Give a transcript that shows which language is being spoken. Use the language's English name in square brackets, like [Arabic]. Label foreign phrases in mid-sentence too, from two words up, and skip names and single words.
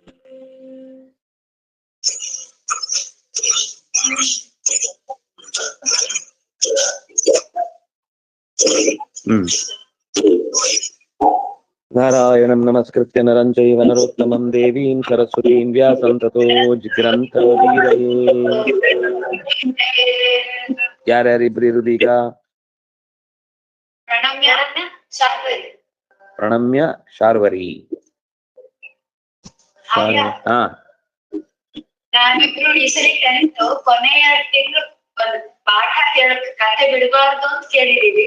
[Sanskrit] ನಾರಾಯಣಂ ನಮಸ್ಕೃತ್ಯ ನರಂ ಚೈವ ನರೋತ್ತಮಂ ದೇವೀಂ ಸರಸ್ವತೀಂ ವ್ಯಾಸಂ ತತೋ ಜಿಗ್ರಂಥೋದೀರಯೇ. [Kannada] ಯಾರ್ಯಾರಿಬ್ರು ಇರುದು ಈಗ? [Sanskrit] ಪ್ರಣಮ್ಯ ಶಾರ್ವರಿ. ಹಾ, [Kannada] ನಾವಿಬ್ರು ಈ ಸರಿ 10th ಕೊನೆಯ ತಿಂಗಳು ಪಾಠ ಕತೆ ಬಿಡಬಾರ್ದು ಅಂತ ಕೇಳಿದೀವಿ.